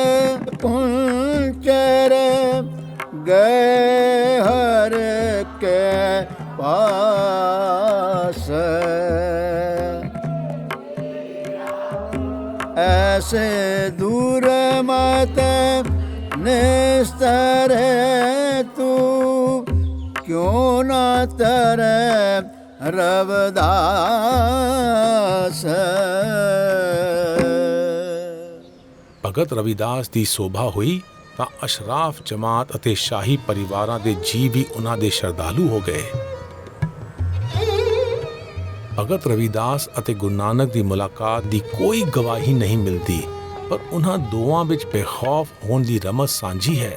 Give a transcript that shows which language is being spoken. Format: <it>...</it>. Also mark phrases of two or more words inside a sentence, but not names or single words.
<bra>कुंचर गए हर के पास ऐसे दूर मत निस्तर तू क्यों न तरे रविदास</bra> <pa>ਭਗਤ ਰਵਿਦਾਸ ਦੀ ਸੋਭਾ ਹੋਈ ਤਾਂ ਅਸ਼ਰਾਫ ਜਮਾਤ ਅਤੇ ਸ਼ਾਹੀ ਪਰਿਵਾਰਾਂ ਦੇ ਜੀ ਵੀ ਉਹਨਾਂ ਦੇ ਸ਼ਰਧਾਲੂ ਹੋ ਗਏ। ਭਗਤ ਰਵਿਦਾਸ ਅਤੇ ਗੁਰੂ ਨਾਨਕ ਦੀ ਮੁਲਾਕਾਤ ਦੀ ਕੋਈ ਗਵਾਹੀ ਨਹੀਂ ਮਿਲਦੀ, ਪਰ ਉਹਨਾਂ ਦੋਵਾਂ ਵਿੱਚ ਬੇਖੌਫ ਹੋਣ ਦੀ ਰਮਜ਼ ਸਾਂਝੀ ਹੈ।</pa>